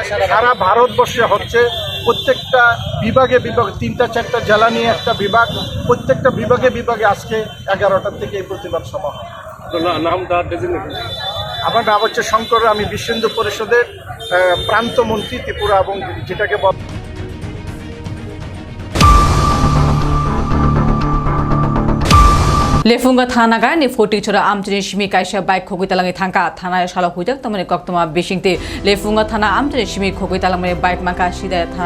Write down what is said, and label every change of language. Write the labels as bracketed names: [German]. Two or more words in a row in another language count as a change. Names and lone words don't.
[Bangla] সারা ভারতবর্ষে হচ্ছে, প্রত্যেকটা বিভাগে 3-4টা জেলা নিয়ে একটা বিভাগ, প্রত্যেকটা বিভাগে আজকে 11টার থেকে এই প্রতিবাদ সভা হয়। আমার নাম হচ্ছে শঙ্কর, আমি বিশ্ব হিন্দু পরিষদের প্রান্ত মন্ত্রী ত্রিপুরা, এবং যেটাকে [Kok Borok] लेफुंगा थाना गायनि फोटी छोरा आमचनि सिमी काइसा बाइक खोगै तालांनि थांका थाना साला हुइजाक तमने कक्तमा बिसिंते लेफुंगा थाना आमचनि सिमी खोगै तालांनि बाइक माका सिदा थाना